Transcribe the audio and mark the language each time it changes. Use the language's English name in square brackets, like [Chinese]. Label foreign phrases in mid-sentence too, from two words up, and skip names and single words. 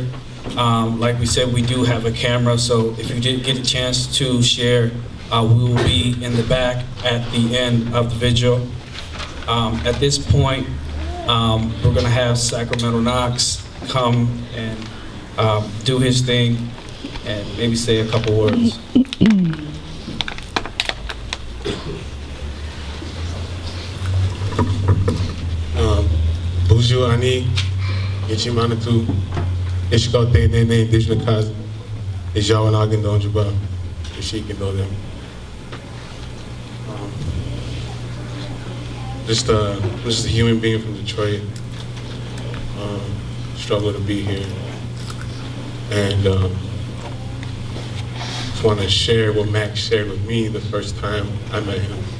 [English] Like we said, we do have a camera, so if you did get a chance to share, we will be in the back at the end of the vigil. At this point, we're going to have Sacramento Knox come and do his thing and maybe say a couple words. [Ojibwa] Buju ani, Ichimanatu, Ishkote Nene, Dishnakaz, Ijawan Donjuba, Ishik and them. [English] Just a human being from Detroit, struggle to be here. And just want to share what Max shared with me the first time I met him.